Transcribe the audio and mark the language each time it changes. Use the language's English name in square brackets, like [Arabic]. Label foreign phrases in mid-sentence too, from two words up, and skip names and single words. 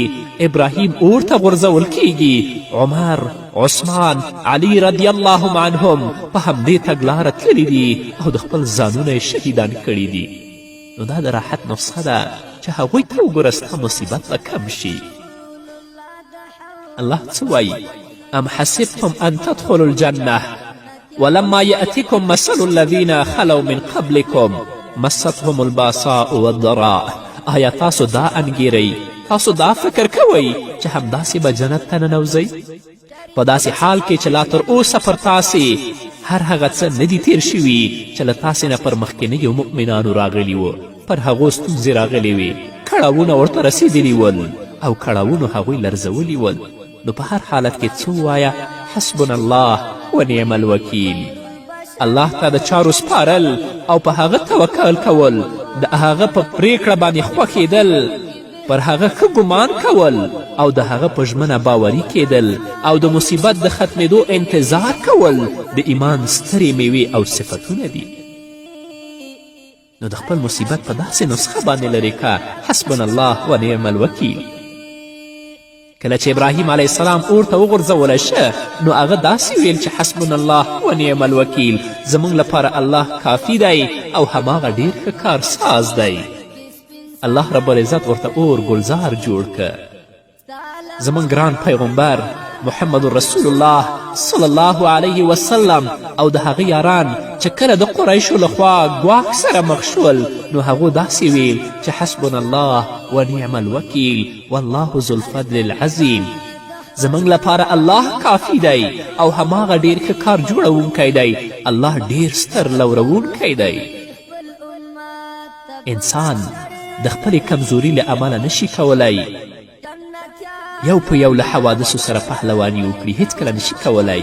[Pashto] ابراهیم اور ته غورځول کیږي. عمر، عثمان، علی [Arabic] رضی الله عنهم [Pashto] په همدې تګلاره تللي دي او د خپل ځانونه یې شهیدان کړي دي. نو دا د راحت نسخه ده چې هغوی ته وګوره ستا مصیبت به کم شي. الله څه وایي؟ [Arabic] ام حسبتم ان تدخلوا الجنه ولما يأتكم مثل الذين خلوا من قبلكم مستهم الباساء والضراء. [Pashto] آیا تاسو دا انګیرئ، تاسو دا فکر کوئ چې همداسې به جنت ته ننوځئ؟ په داسې حال کې چې لا تر اوسه پر تاسې هر هغه څه نه دي تیر شوي چې له تاسې نه پر مخکینیو مؤمنانو راغلي وو. پر هغو ستونزې راغلې وې، کړاوونه ورته رسېدلي ول او کړاوونو هغوی لرزولي ول. نو په هر حالت کې څه ووایه؟ [Arabic] حسبنا الله ونعم الوکیل. [Pashto] الله ته د چارو سپارل او په هغه توکل کول، د هغه په پریکړه باندې خوښېدل، پر هغه ښه ګمان کول او د هغه په ژمنه باوري کیدل او د مصیبت د ختمېدو انتظار کول د ایمان سترې میوې او صفتونه دي. نو د خپل مصیبت په داسې نسخه باندې لرې که [Arabic] حسبنا الله ونعم الوکیل. [Pashto] کله چې ابراهیم [Arabic] علیه السلام [Pashto] اور ته وغورځولی شه، نو هغه داسې ویل چې [Arabic] حسبنا الله ونعم الوکیل، [Pashto] زموږ لپاره الله کافي دی او هماغه ډیر ښه کارساز دی. [Arabic] الله رب العزت [Pashto] ورته اور ګلزار جوړ که. زموږ ګران پیغمبر محمد رسول الله [Arabic] صلی الله علیه وسلم [Pashto] او د هغه یاران چې کله د قریشو لخوا ګواښ سره مخ شول، نو هغو داسې ویل چې [Arabic] حسبنا الله ونعم الوکیل والله ذو الفضل العظیم. [Pashto] زموږ لپاره الله کافي دی او هماغه ډیر ښه کار جوړونکی دی. الله ډیر ستر لورونکی دی. انسان د خپلې کمزوري له امله نشي کولی یو په یو له حوادثو سره پهلواني وکړي، هیڅکله نشي کولی.